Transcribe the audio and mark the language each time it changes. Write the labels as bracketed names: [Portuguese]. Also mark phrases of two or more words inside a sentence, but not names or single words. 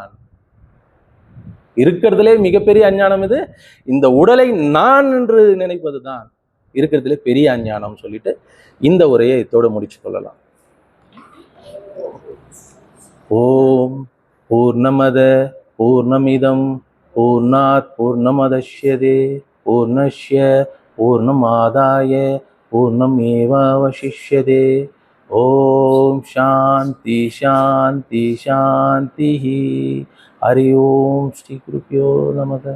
[Tamil] இருக்கிறதுலே மிகப்பெரிய அஞ்ஞானம் இது. இந்த உடலை நான் என்று நினைப்பதுதான் இருக்கிறதுலே பெரிய அஞ்ஞானம் சொல்லிட்டு இந்த உரையை இதோடு முடிச்சு கொள்ளலாம். [Sanskrit] ओम् पूर्णमदः पूर्णमिदं पूर्णात् पूर्णमुदच्यते पूर्णस्य पूर्णमादाय पूर्णमेवावशिष्यते. ओम् शान्तिः शान्तिः शान्तिः. हरि ओम्। श्री गुरुभ्यो नमः.